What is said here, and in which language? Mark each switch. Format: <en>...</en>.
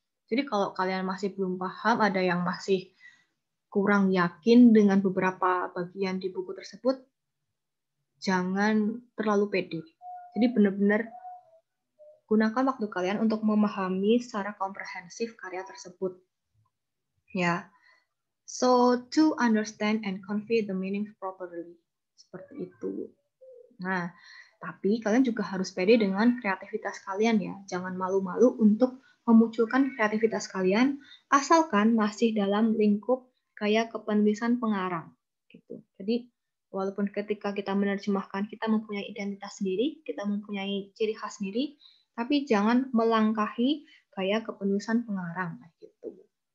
<id>Jadi kalau kalian masih belum paham, ada yang masih kurang yakin dengan beberapa bagian di buku tersebut, jangan terlalu pede. Jadi benar-benar gunakan waktu kalian untuk memahami secara komprehensif karya tersebut. Ya.</id> <en>So, to understand and convey the meaning properly.</en> <id>Seperti itu. Nah, tapi kalian juga harus pede dengan kreativitas kalian ya. Jangan malu-malu untuk memunculkan kreativitas kalian, asalkan masih dalam lingkup kayak kepenulisan pengarang. Gitu. Jadi, walaupun ketika kita menerjemahkan, kita mempunyai identitas sendiri, kita mempunyai ciri khas sendiri, tapi jangan melangkahi kayak kepenulisan pengarang. Gitu.</id>